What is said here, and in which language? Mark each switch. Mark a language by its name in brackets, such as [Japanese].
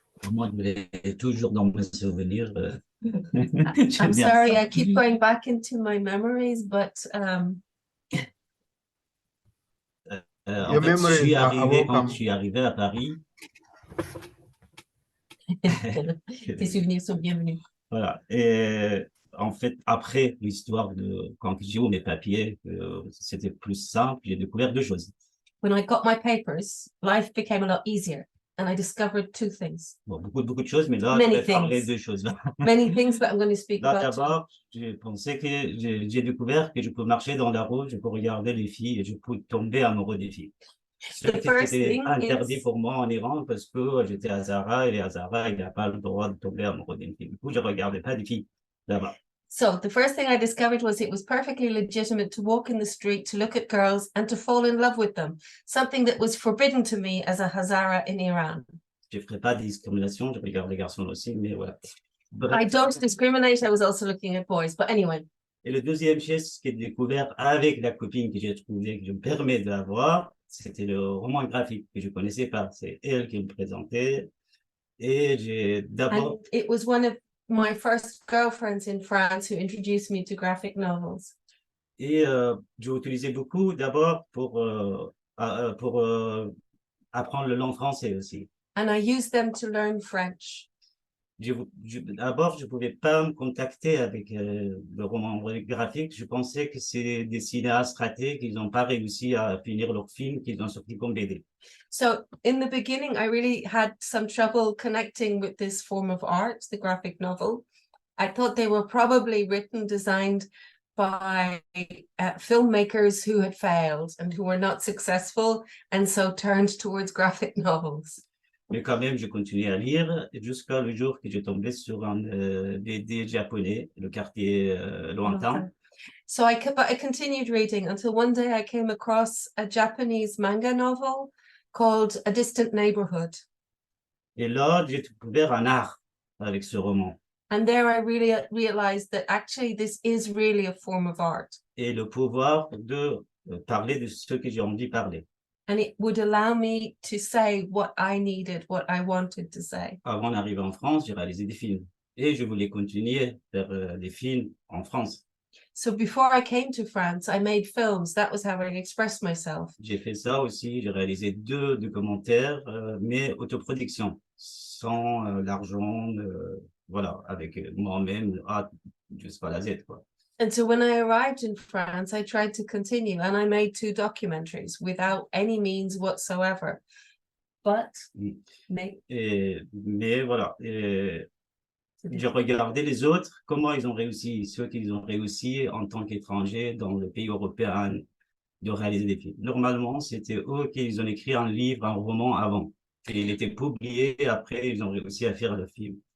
[French] Moi, je l'ai toujours dans mes souvenirs. [English] I'm sorry, I keep going back into my memories, but [French] En fait, je suis arrivé quand je suis arrivé à Paris. tes souvenirs sont bienvenus. Voilà. Et en fait, après l'histoire de quand j'ai eu mes papiers, c'était plus simple. J'ai découvert deux choses. [English] When I got my papers, life became a lot easier, and I discovered two things. [French] Bon, beaucoup de choses, mais là, [English] Many [French] je vais parler [English] things. [French] de deux choses. [English] Many things, but I'm going to speak [French] Là, [English] about two. [French] d'abord, j'ai pensé que j'ai découvert que je peux marcher dans la rue, je peux regarder les filles et je peux tomber amoureux des filles. C'était interdit pour moi en Iran parce que j'étais à Zara et à Zara, il n'a pas le droit de tomber amoureux d'une fille. Du coup, je ne regardais pas des filles là-bas. [English] So the first thing I discovered was it was perfectly legitimate to walk in the street, to look at girls and to fall in love with them, something that was forbidden to me as a Hazara in Iran. [French] Je ne ferai pas de discrimination, je regarde les garçons aussi, mais voilà. [English] I don't discriminate, I was also looking at boys, but anyway. [French] Et le deuxième chose que j'ai découvert avec la copine que j'ai trouvée, que je me permets d'avoir, c'était le roman graphique que je ne connaissais pas. C'est elle qui me présentait. Et j'ai d'abord... [English] It was one of my first girlfriends in France who introduced me to graphic novels. [French] Et j'ai utilisé beaucoup d'abord pour apprendre le langue français aussi. [English] And I used them to learn French. [French] D'abord, je ne pouvais pas me contacter avec le roman graphique. Je pensais que c'est des cinéastes ratés qui n'ont pas réussi à finir leur film, qu'ils ont sorti comme BD. [English] So in the beginning, I really had some trouble connecting with this form of art, the graphic novel. I thought they were probably written, designed by filmmakers who had failed and who were not successful, and so turned towards graphic novels. [French] Mais quand même, je continuais à lire jusqu'à le jour que j'ai tombé sur un BD japonais, Le quartier lointain. [English] So I continued reading until one day I came across a Japanese manga novel called A Distant Neighborhood. [French] Et là, j'ai découvert un art avec ce roman. [English] And there I really realized that actually this is really a form of art. [French] Et le pouvoir de parler de ce que j'ai envie de parler. [English] And it would allow me to say what I needed, what I wanted to say. [French] Avant d'arriver en France, j'ai réalisé des films. Et je voulais continuer à faire des films en France. [English] So before I came to France, I made films. That was how I expressed myself. [French] J'ai fait ça aussi. J'ai réalisé 2 documentaires, mais autoproduction, sans l'argent, voilà, avec moi-même, jusqu'à la Z, quoi. [English] And so when I arrived in France, I tried to continue, and I made 2 documentaries without any means whatsoever. But, [French] mais voilà, je regardais les autres, comment ils ont réussi, ceux qui ont réussi en tant qu'étrangers dans le pays européen de réaliser des films. Normalement, c'était eux qui ont écrit un livre, un roman avant. Et il était publié, après ils ont réussi à faire le film.